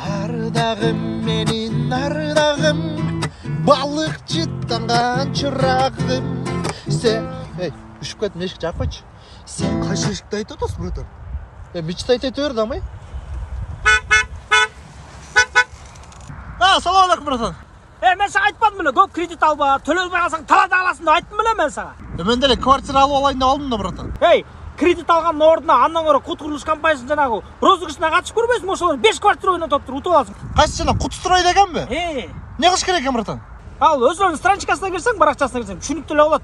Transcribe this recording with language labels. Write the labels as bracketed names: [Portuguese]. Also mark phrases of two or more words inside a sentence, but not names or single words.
[Kyrgyz] ардагым менин ардагым балыкчы танган чырагым сен үшүп кеттим эшикти жаап койчу сен кайсы эшикти айтып атасың братан мечта айтып бер дамай салам алейкум братан мен саған айтпадым беле көп кредит алба төлөбөй калсаң талада каласың деп айттым беле мен сага мен деле квартира алып алайын деп алдым да братан кредит алгандын ордуна андан көрө кут курулуш компаниясынын жанагы розыгрышына катышып көрбөйсүңбү ошолор 5 квартира ойнотуп туруп утуп аласың кайсы жана кутстрой дегенби эмне кылыш керек экен братан ал өзүнүн страничкасына кирсең баракчасына кирсең түшүнүктүү эле болот